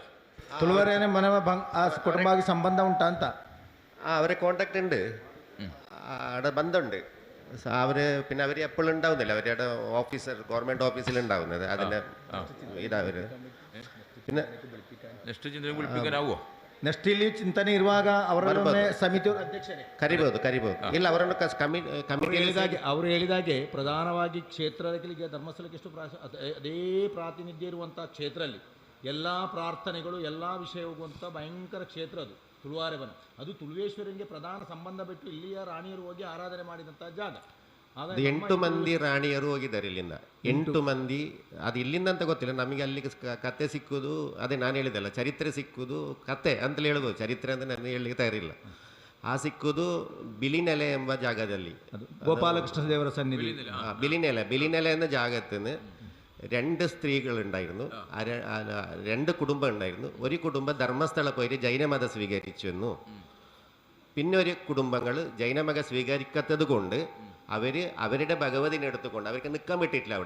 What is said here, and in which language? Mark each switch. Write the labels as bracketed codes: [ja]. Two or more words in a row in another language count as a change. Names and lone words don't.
[kn] ತುಳುವರೇನೆ ಮನವ ಆ ಕುಟುಂಬವಾಗಿ ಸಂಬಂಧ ಉಂಟಾ ಅಂತ? [ml] അവരെ കോണ്ടാക്ട് ഉണ്ട്, അവിടെ ബന്ധമുണ്ട്. അവർ പിന്നെ അവർ എപ്പോഴും ഉണ്ടാവുന്നില്ല. അവരുടെ ഓഫീസർ ഗവൺമെൻറ് ഓഫീസിൽ ഉണ്ടാവുന്നത് അതിൻ്റെ ഇതവർ പിന്നെ നെക്സ്റ്റ് ചിന്തನೆ വിളിപ്പിക്കാനാവോ? [kn] ನೆಕ್ಸ್ಟ್ ಇಲ್ಲಿ ಚಿಂತನೆ ಇರುವಾಗ ಅವರನ್ನೇ ಸಮಿತಿ ಅಧ್ಯಕ್ಷರೇ ಕರಿಬಹುದು. ಇಲ್ಲ ಅವರನ್ನು ಅವರು ಹೇಳಿದಾಗೆ ಪ್ರಧಾನವಾಗಿ ಕ್ಷೇತ್ರಗಳಿಗೆ ಧರ್ಮಸ್ಥಳಕ್ಕೆ ಎಷ್ಟು ಅದೇ ಪ್ರಾತಿನಿಧ್ಯ ಇರುವಂಥ ಕ್ಷೇತ್ರದಲ್ಲಿ ಎಲ್ಲ ಪ್ರಾರ್ಥನೆಗಳು ಎಲ್ಲ ವಿಷಯ ಹೋಗುವಂಥ ಭಯಂಕರ ಕ್ಷೇತ್ರ ಅದು ತುಳುವಾರೆ ವನ. ಅದು ತುಳುವೇಶ್ವರನಿಗೆ ಪ್ರಧಾನ ಸಂಬಂಧ ಬಿಟ್ಟು ಇಲ್ಲಿಯ ರಾಣಿಯರು ಹೋಗಿ ಆರಾಧನೆ ಮಾಡಿದಂಥ ಜಾಗ. 8 ಮಂದಿ ರಾಣಿಯರು ಹೋಗಿದ್ದಾರೆ ಇಲ್ಲಿಂದ. 8 ಮಂದಿ. ಅದು ಇಲ್ಲಿಂದ ಅಂತ ಗೊತ್ತಿಲ್ಲ ನಮಗೆ. ಅಲ್ಲಿಗೆ ಕತೆ ಸಿಕ್ಕುದು ಅದೇ ನಾನು ಹೇಳಿದಲ್ಲ, ಚರಿತ್ರೆ ಸಿಕ್ಕುದು ಕತೆ ಅಂತಲೇ ಹೇಳ್ಬೋದು. ಚರಿತ್ರೆ ಅಂತ ನನಗೆ ಹೇಳಲಿಕ್ಕೆ ತಯಾರಿಲ್ಲ. ಆ ಸಿಕ್ಕುದು ಬಿಲಿನೆಲೆ ಎಂಬ ಜಾಗದಲ್ಲಿ, ಗೋಪಾಲಕೃಷ್ಣ ದೇವರ ಸನ್ನಿಧಿ. [ml] ബിലിനെല എന്ന ജാഗത്തിന് 2 സ്ത്രീകളുണ്ടായിരുന്നു, 2 കുടുംബം ഉണ്ടായിരുന്നു. ഒരു കുടുംബം ധർമ്മസ്ഥല പോയിട്ട് ജൈനമതം സ്വീകരിച്ചു എന്നു. പിന്നെ ഒരു കുടുംബങ്ങൾ ജൈനമതം സ്വീകരിക്കാത്തത് കൊണ്ട് അവരുടെ ഭഗവതിനെ എടുത്തുകൊണ്ട് അവർക്ക് നിൽക്കാൻ പറ്റിയിട്ടില്ല അവിടെ.